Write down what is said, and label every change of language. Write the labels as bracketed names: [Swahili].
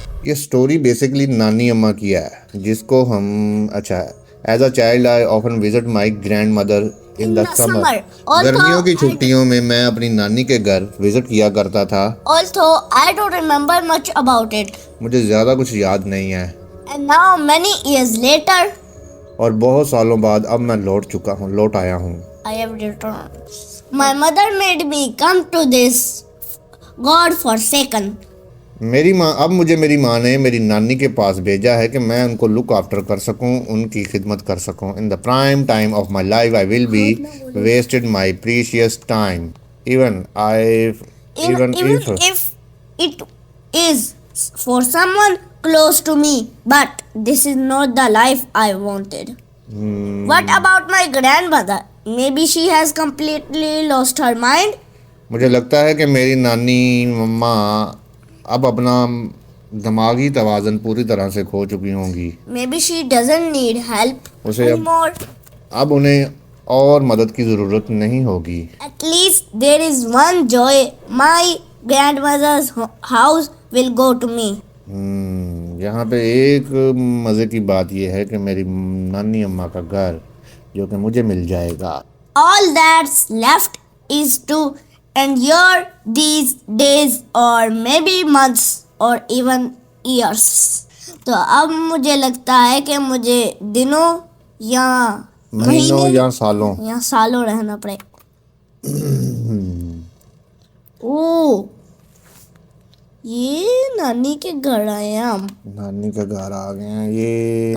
[Hindi] ये story basically नानी अम्मा की है, जिसको हम अच्छा [English] As a child I often visit my grandmother in the summer. [Hindi] गर्मियों की छुट्टियों में मैं अपनी नानी के घर विजिट किया करता था। [English] Although I don't remember much about it. [Hindi] मुझे ज़्यादा कुछ याद नहीं है, [English] And now many years later, [Hindi] और बहुत सालों बाद अब मैं लौट आया हूँ। [English] I have returned. My mother made me come to this God-forsaken. [Hindi] अब मुझे मेरी माँ ने मेरी नानी के पास भेजा है कि मैं उनको लुक आफ्टर कर सकूं, उनकी खिदमत कर सकूं। [English] In the prime time of my life I will be wasted my precious time even Even if it is for someone close to me, but this is not the life I wanted. What about my grandmother? Maybe she has completely lost her mind. [Hindi] मुझे लगता है कि मेरी नानी मम्मा अब अपना दिमागी तवाज़न पूरी तरह से खो चुकी होंगी। [English] Maybe she doesn't need help [Hindi] उसे [English] anymore. [Hindi] अब उन्हें और मदद की ज़रूरत नहीं होगी। [English] At least there is one joy my grandmother's house will go to me. [Hindi] यहाँ पे एक मज़े की बात यह है कि मेरी नानी अम्मा का घर जो कि मुझे मिल जाएगा। [English] All that's left is to endure these days or maybe months or even years. [Hindi] तो अब मुझे लगता है कि मुझे दिनों या महीनों या सालों रहना पड़ेगा। ओ, ये नानी के घर आए हैं हम। नानी का घर आ गए हैं। ये